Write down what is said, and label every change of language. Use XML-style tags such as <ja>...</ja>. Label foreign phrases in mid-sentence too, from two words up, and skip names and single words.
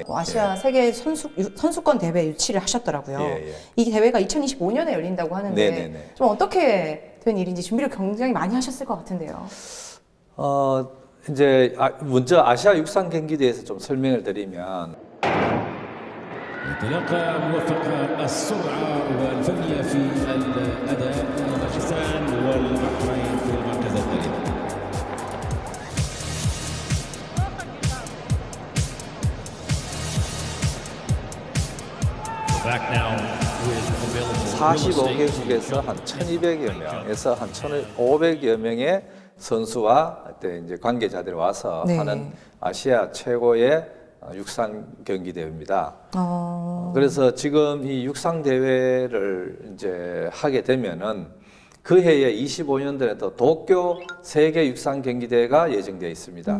<ko>아시아 세계 선수권 대회 유치를 하셨더라고요. 예. 이 대회가 2025년에 열린다고 하는데 네네네. 좀 어떻게 된 일인지 준비를 굉장히 많이 하셨을 것 같은데요. 이제 먼저 아시아 육상 경기대회에서 좀 설명을 드리면</ko> <ar>تلقى موفق السرعة والفنية في الأداء باكستان والبحرين في المركز الثالث.</ar> <en>Back now with available</en> <ko>45개국에서 한 1,200여 명에서 한 1,500여 명의 선수와 그때 이제 관계자들이 와서 네. 하는 아시아 최고의 육상 경기 대회입니다. 그래서 지금 이 육상 대회를 이제 하게 되면은 그 해에 25년도에도 도쿄 세계 육상 경기 대회가 예정되어 있습니다.</ko>